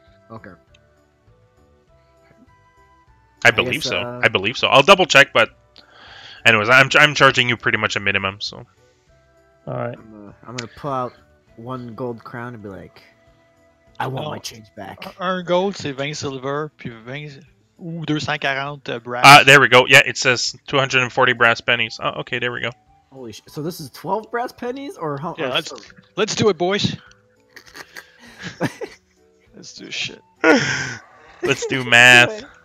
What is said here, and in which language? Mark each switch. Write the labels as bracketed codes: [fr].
[en] Okay. I believe so. I believe so. I'll double check, but anyways, I'm charging you pretty much a minimum. So. All right. I'm gonna pull out 1 gold crown and be like, "I want my change back." [fr] Un gold, c'est 20 silver, puis 20 ou 240 brass. [en] There we go. Yeah, it says 240 brass pennies. Oh, okay, there we go. Holy shit! So this is 12 brass pennies, or how? Yeah, let's do it, boys. Let's do shit. Let's do math.